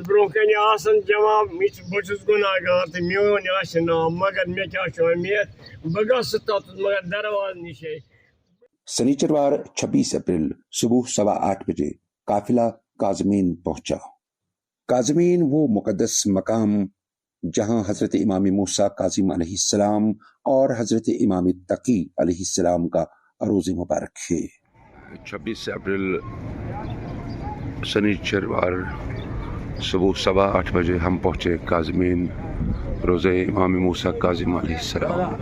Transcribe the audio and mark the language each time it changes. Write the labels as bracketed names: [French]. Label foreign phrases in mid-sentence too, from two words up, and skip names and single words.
[Kashmiri] برونٛہہ کنہِ آسان جمع، بہٕ چھُس گُناہگار تہٕ میون آسہِ ناو، مگر مےٚ کیٛاہ چھُ امید، بہٕ گژھٕ تتھ مگر درواز نِشے۔ [Urdu] سنیچروار 26 اپریل صبح 8:15 بجے قافلہ کاظمین پہنچا۔ کاظمین وہ مقدس مقام جہاں حضرت امام موسیٰ کاظم [Arabic] علیہ السلام [Urdu] اور حضرت امام تقی [Arabic] علیہ السلام [Urdu] کا عروض مبارک ہے۔ 26 اپریل سنیچروار صبح 8:15 بجے ہم پہنچے کاظمین، روزہ امام موسیٰ کاظم [Arabic] علیہ السلام۔